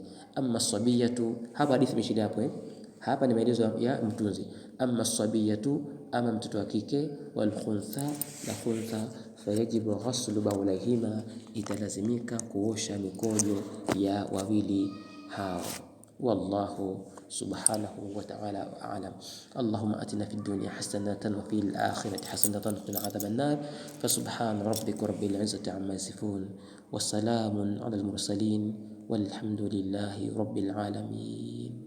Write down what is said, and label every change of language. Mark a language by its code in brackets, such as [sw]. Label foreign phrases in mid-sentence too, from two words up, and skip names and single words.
[ar] أما الصبية, [sw] hapa hadithi imeshilia hapo hapa ni maelezo ya mtunzi. [ar] أما الصبية, [sw] ama mtoto wa kike, [ar] والخنثى, [sw] na khuntha, [ar] فيجب غسل بولهما, [sw] italazimika kuosha mikojo ya wawili hao. [ar] والله سبحانه وتعالى أعلم. اللهم آتنا في الدنيا حسنة وفي الآخرة حسنة وقنا عذاب النار. فسبحان ربك رب العزة عما يصفون، والسلام على المرسلين، والحمد لله رب العالمين.